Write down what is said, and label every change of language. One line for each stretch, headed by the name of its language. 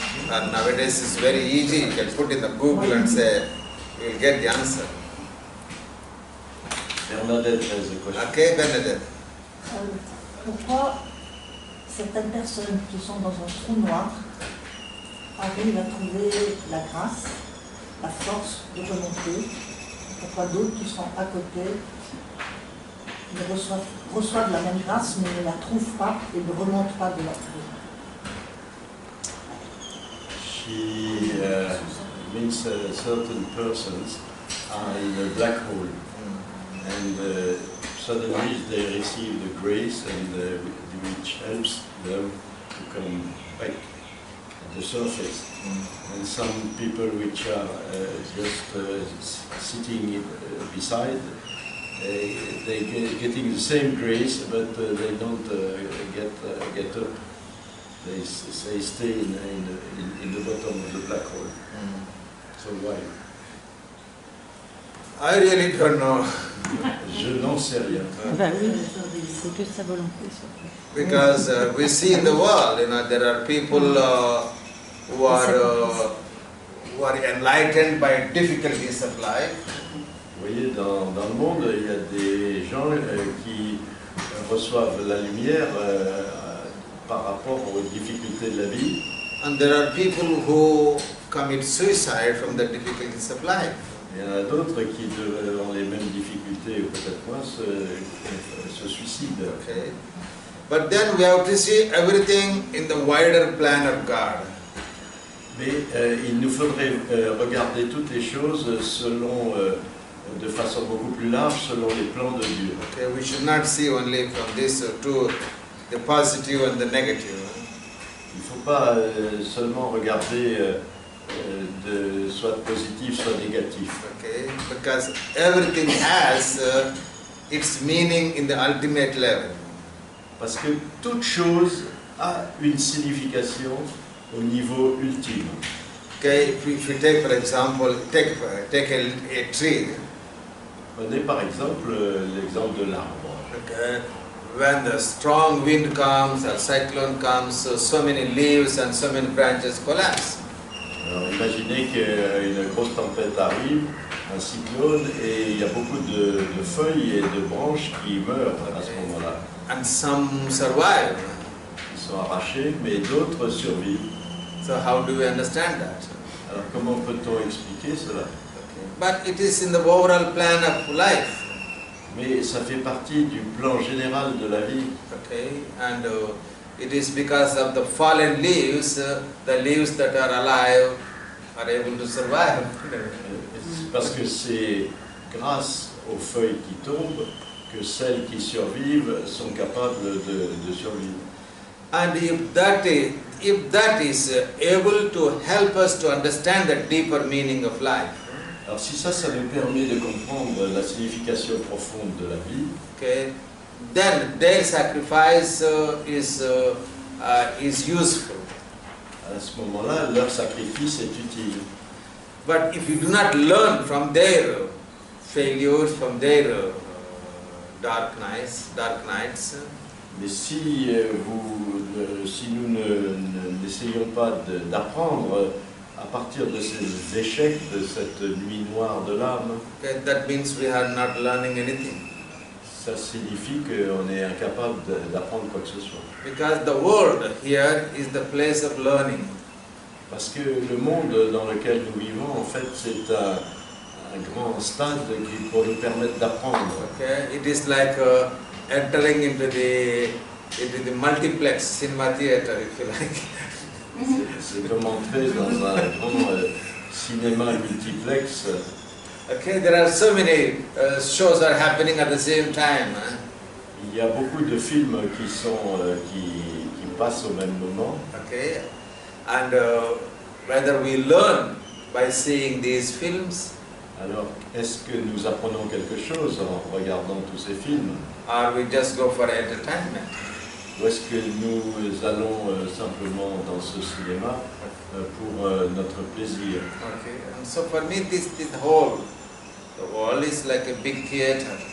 English: And nowadays it's very easy. You can put in the Google and say, you will get the answer. Bernadette has a question. Okay, Bernadette.
French: Pourquoi certaines personnes qui sont dans un trou noir arrivent à trouver la grâce, la force de remonter, pourquoi d'autres qui sont à côté reçoivent la même grâce mais ne la trouvent pas et ne remontent pas de la trou?
English: She means certain persons are in a black hole and suddenly they receive the grace and which helps them to come back at the surface. And some people which are just sitting beside, they getting the same grace, but they don't get up. They stay in the bottom of the black hole. So why? I really don't know.
French: Je n'en sais rien. C'est que sa volonté.
English: Because we see in the world, there are people who are enlightened by difficulties of life.
French: Vous voyez, dans le monde, il y a des gens qui reçoivent la lumière par rapport aux difficultés de la vie.
English: And there are people who commit suicide from the difficulties of life.
French: Il y en a d'autres qui ont les mêmes difficultés, ou peut-être moins, se suicident.
English: Okay. But then we have to see everything in the wider plan of God.
French: Mais il nous faudrait regarder toutes les choses selon, de façon beaucoup plus large, selon les plans de Dieu.
English: Okay, we should not see only from this to the positive and the negative.
French: Il ne faut pas seulement regarder de soit positif, soit négatif.
English: Okay, because everything has its meaning in the ultimate level.
French: Parce que toute chose a une signification au niveau ultime.
English: Okay, if you take for example, take a tree.
French: Prenez par exemple l'exemple de l'arbre.
English: Okay, when the strong wind comes or cyclone comes, so many leaves and so many branches collapse.
French: Alors imaginez qu'une grosse tempête arrive, un cyclone, et il y a beaucoup de feuilles et de branches qui meurent à ce moment-là.
English: And some survive.
French: Ils sont arrachés, mais d'autres survivent.
English: So how do we understand that?
French: Alors comment peut-on expliquer cela?
English: Okay. But it is in the overall plan of life.
French: Mais ça fait partie du plan général de la vie.
English: Okay, and it is because of the fallen leaves, the leaves that are alive are able to survive.
French: Parce que c'est grâce aux feuilles qui tombent que celles qui survivent sont capables de survivre.
English: And if that is able to help us to understand the deeper meaning of life,
French: Alors si ça nous permet de comprendre la signification profonde de la vie,
English: okay, then their sacrifice is useful.
French: à ce moment-là, leur sacrifice est utile.
English: But if you do not learn from their failures, from their dark nights,
French: Mais si, si nous n'essayons pas d'apprendre à partir de ces échecs, de cette nuit noire de l'âme,
English: okay, that means we are not learning anything.
French: ça signifie qu'on est incapable d'apprendre quoi que ce soit.
English: Because the world here is the place of learning.
French: Parce que le monde dans lequel nous vivons, en fait, c'est un grand stade qui pour nous permettre d'apprendre.
English: Okay, it is like entering into the multiplex cinema theater, if you like.
French: C'est comme entrer dans un grand cinéma multiplex.
English: Okay, there are so many shows are happening at the same time.
French: Il y a beaucoup de films qui passent au même moment.
English: Okay, and whether we learn by seeing these films,
French: Alors, est-ce que nous apprenons quelque chose en regardant tous ces films?
English: or we just go for entertainment?
French: Ou est-ce que nous allons simplement dans ce cinéma pour notre plaisir?
English: Okay, and so for me, the world is like a big theater.